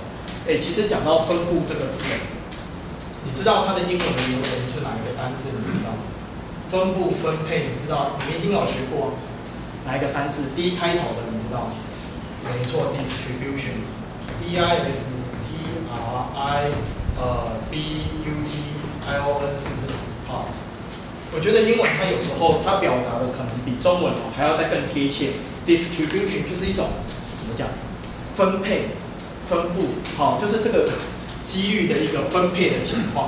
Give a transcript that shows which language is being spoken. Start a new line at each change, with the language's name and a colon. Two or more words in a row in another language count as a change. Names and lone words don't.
Chinese: 其实讲到分布这个字，你知道它的英文的原文是哪一个单字？你知道吗？分布、分配，你知道？你们一定有学过哪一个单字 ？D 开头的，你知道吗？没错 ，distribution。D-I-S-T-R-I-B-U-T-I-O-N 是不是？好，我觉得英文它有时候它表达的可能比中文还要再更贴切。Distribution 就是一种怎么讲？分配、分布，好，就是这个几率的一个分配的情况。